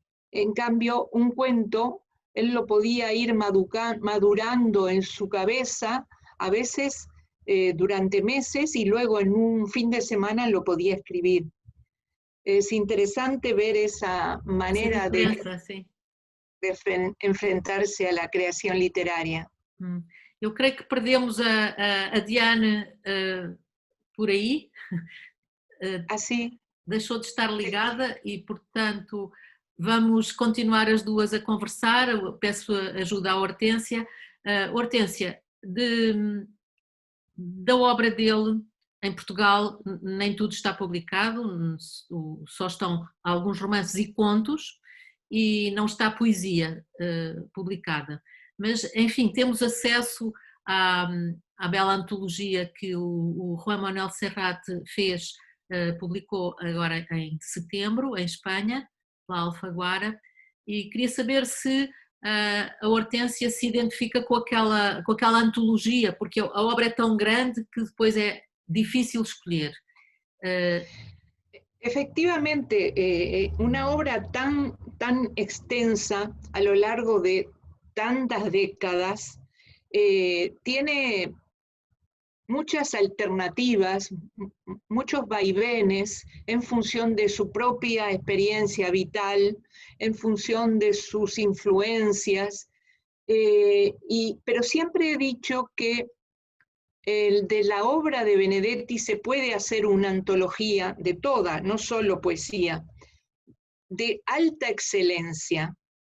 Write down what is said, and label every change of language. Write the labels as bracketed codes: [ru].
[es] En cambio, un cuento, él lo podía ir madurando en su cabeza, a veces durante meses, y luego en un fin de semana lo podía escribir. Es interesante ver esa manera de enfrentarse a la creación literaria. [pt] Eu creio que perdemos a Diane por aí. Assim. Deixou de estar ligada e, portanto, vamos continuar as duas a conversar. Eu peço ajuda à Hortência. Hortência, da obra dele em Portugal nem tudo está publicado, só estão alguns romances e contos e não está poesia publicada. Mas, enfim, temos acesso à bela antologia que o Juan Manuel Serrat fez, publicou agora em setembro, em Espanha, pela Alfaguara, e queria saber se a Hortência se identifica com aquela antologia, porque a obra é tão grande que depois é difícil escolher. [es] Efectivamente, una obra tan extensa a lo largo de tantas décadas tiene muchas alternativas, muchos vaivenes en función de su propia experiencia vital, en función de sus influencias, pero siempre he dicho que de la obra de Benedetti se puede hacer una antología de toda, no solo poesía, de alta excelencia.